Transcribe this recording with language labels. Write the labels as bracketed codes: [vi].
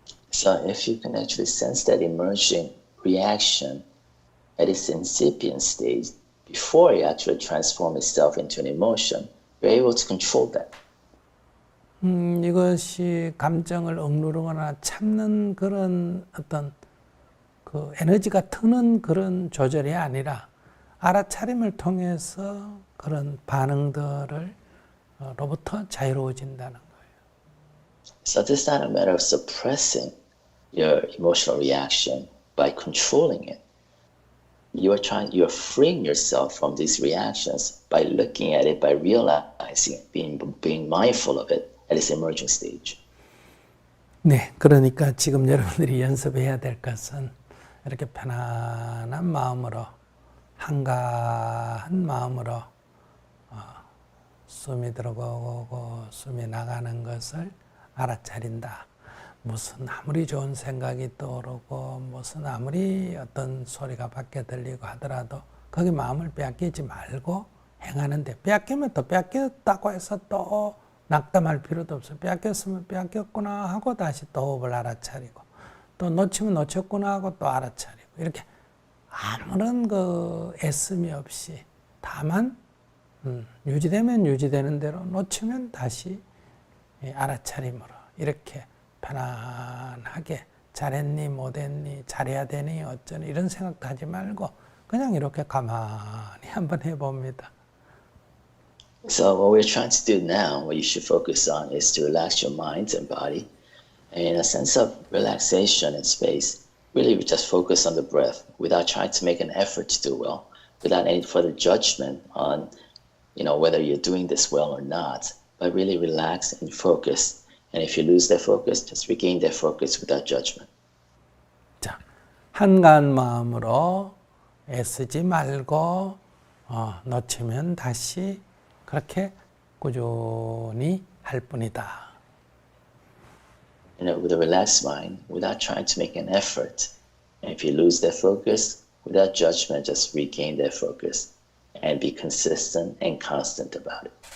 [en] So if you can actually sense that emerging reaction at its incipient stage before it actually transforms itself into an emotion, you're able to control that. [ko] 이것이 감정을 억누르거나 참는 그런 어떤 그 에너지가 트는 그런 조절이 아니라 알아차림을 통해서 그런 반응들을 로부터 자유로워진다는 거예요. [en] So this is not a matter of suppressing your emotional reaction by controlling it. You're freeing yourself from these reactions by looking at it, by realizing it, being mindful of it at its emerging stage. [ko] 네, 그러니까 지금 여러분들이 연습해야 될 것은 이렇게 편안한 마음으로 한가한 마음으로 숨이 들어오고 숨이 나가는 것을 알아차린다. 무슨 아무리 좋은 생각이 떠오르고 무슨 아무리 어떤 소리가 밖에 들리고 하더라도 거기 마음을 빼앗기지 말고 행하는데 빼앗기면 또 빼앗겼다고 해서 또 낙담할 필요도 없어요. 빼앗겼으면 빼앗겼구나 하고 다시 또 호흡을 알아차리고 또 놓치면 놓쳤구나 하고 또 알아차리고 이렇게 아무런 그 애씀이 없이 다만 유지되면 유지되는 대로 놓치면 다시 알아차림으로 이렇게 편안하게 잘했니 못했니 잘해야 되니 어쩌니 이런 생각도 하지 말고 그냥 이렇게 가만히 한번 해봅니다. [en] So what we're trying to do now, what you should focus on is to relax your mind and body. And in a sense of relaxation and space, really we just focus on the breath without trying to make an effort to do well, without any further judgment on whether you're doing this well or not, but really relax and focus And if you lose their focus, just regain their focus without judgment. [ko] 자, 한가한 마음으로 애쓰지 말고 놓치면 다시 그렇게 꾸준히 할 뿐이다. [en] With a relaxed mind, without trying to make an effort. And if you lose their focus, without judgment, just regain their focus and be consistent and constant about it.